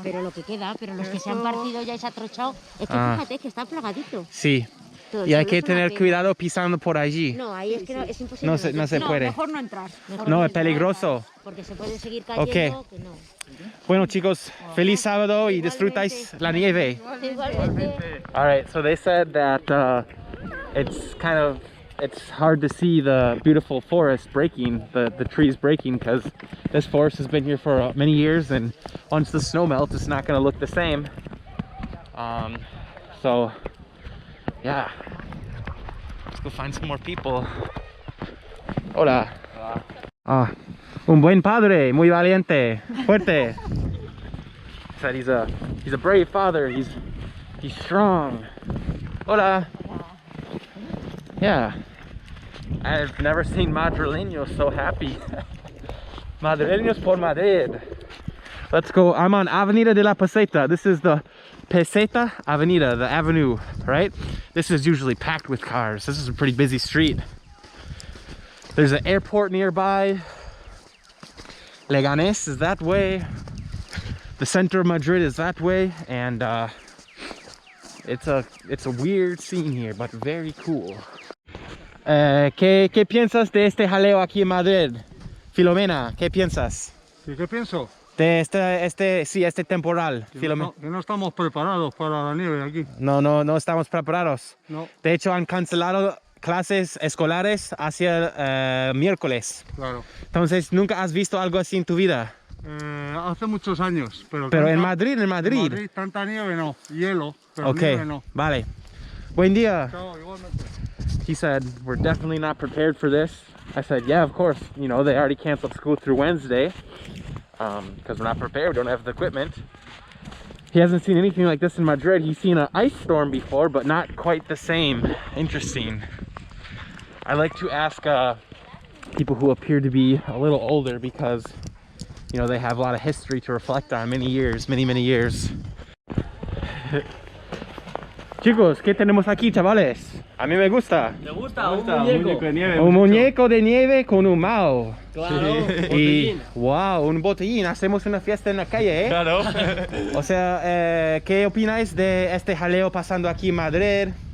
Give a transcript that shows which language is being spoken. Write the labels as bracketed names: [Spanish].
[Spanish] pero lo que queda, pero los que se han partido ya y se ha trochado, es que fíjate que está plagadito. Sí. Y hay que tener cuidado pisando por allí. No, ahí es que es imposible. No se puede. Mejor no entrar. No, es peligroso. Porque se puede seguir cayendo. Que no. Bueno chicos, feliz sábado y disfrutáis la nieve. Igualmente. [English] All right, so they said that it's hard to see the beautiful forest breaking, the trees breaking, because this forest has been here for many years, and once the snow melts, it's not going to look the same. So yeah, let's go find some more people. [Spanish] Hola. Ah, un buen padre, muy valiente, fuerte. [English] Said he's a brave father. He's strong. Hola. Yeah. I've never seen Madrileños so happy. [Spanish] Madrileños por Madrid. [English] Let's go. I'm on Avenida de la Peseta. This is the Peseta Avenida, the avenue, right? This is usually packed with cars. This is a pretty busy street. There's an airport nearby. Leganés is that way. The center of Madrid is that way, and it's a weird scene here, but very cool. [Spanish] ¿Qué piensas de este jaleo aquí en Madrid? Filomena, ¿qué piensas? ¿Y qué pienso? De este temporal, Filomena. Que no estamos preparados para la nieve aquí. No estamos preparados. No. De hecho, han cancelado clases escolares hacia miércoles. Claro. Entonces, ¿nunca has visto algo así en tu vida? Hace muchos años, pero En Madrid. En Madrid tanta nieve no, hielo, pero [English] Okay, [Spanish] nieve no. vale. Buen día. Chao, igualmente. [English] He said, we're definitely not prepared for this. I said, yeah, of course. You know, they already canceled school through Wednesday because we're not prepared. We don't have the equipment. He hasn't seen anything like this in Madrid. He's seen an ice storm before, but not quite the same. Interesting. I like to ask people who appear to be a little older because, you know, they have a lot of history to reflect on, many years. [Spanish] Chicos, ¿qué tenemos aquí, chavales? A mí me gusta. ¿Te gusta? Un muñeco de nieve. Un muñeco de nieve con un mao. Claro. Y, wow, un botellín. Hacemos una fiesta en la calle, ¿eh? Claro. O sea, ¿qué opináis de este jaleo pasando aquí en Madrid?